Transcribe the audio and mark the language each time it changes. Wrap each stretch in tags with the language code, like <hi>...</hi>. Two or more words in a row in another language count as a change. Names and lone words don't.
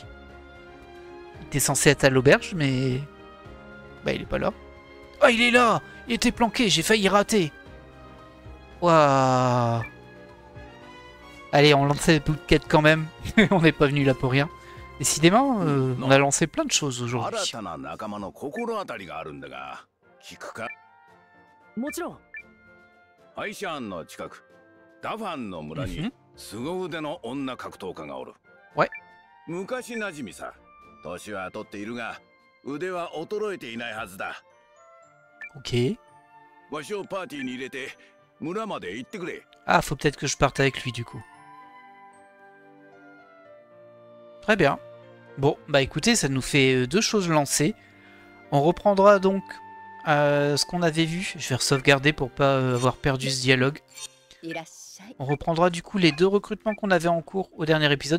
<fr>Il était censé être à l'auberge, mais... Bah il est pas là. Oh il est là! Il était planqué, j'ai failli rater. Waouh. Allez, on lance cette bout de quête quand même. On n'est pas venu là pour rien. Décidément, on a lancé plein de choses aujourd'hui.</fr> <ja>もちろんアイシャンの近くダファンの村に凄腕の女格闘家がおる。</ja> <fr>Ouais.</fr> <ja>昔なじみさ。年は取っているが腕は衰えていないはずだ。</ja> <fr>Ok.</fr> <ja>わしをパーティーに入れて村まで行ってくれ。</ja> <fr>Ah, faut peut-être que je parte avec lui du coup. Très bien. Bon, bah écoutez, ça nous fait 2 choses lancées. On reprendra donc ce qu'on avait vu. Je vais sauvegarder pour pas avoir perdu ce dialogue. On reprendra du coup les 2 recrutements qu'on avait en cours au dernier épisode.</fr>